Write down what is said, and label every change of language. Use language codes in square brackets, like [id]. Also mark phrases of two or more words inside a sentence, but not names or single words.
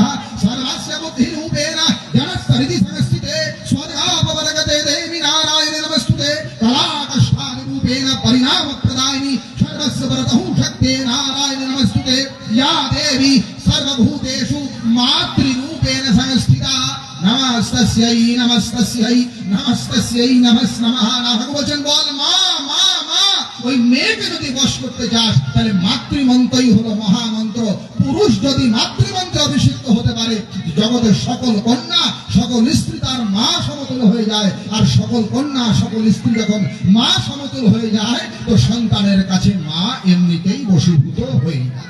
[sa] सर्वस्य बुद्धिरूपेण जनस्तरिति संस्थिते स्वर्गापवर्गते देवी नारायणे नमस्तुते कलाकष्टादिरूपेण परिणामप्रदायिनी सर्वस्य परतः शक्ते नारायणे नमस्तुते या देवी सर्वभूतेषु मातृरूपेण संस्थिता नमस्तस्यै नमस्तस्यै नमस्तस्यै नमः नमः वचन बोल मा मा मा। [bn] ওই মেয়েকে যদি বশ করতে চাস তাহলে মাতৃমন্ত্রই হলো মহামন্ত্র। পুরুষ যদি মাতৃমন্ত্রে অভিষিক্ত হতে পারে, জগতের সকল কন্যা সকল স্ত্রী তার মা সমতুল হয়ে যায়। আর সকল কন্যা সকল স্ত্রী যখন মা সমতুল হয়ে যায়, তো সন্তানের কাছে মা এমনিতেই বশীভূত হয়ে যায়।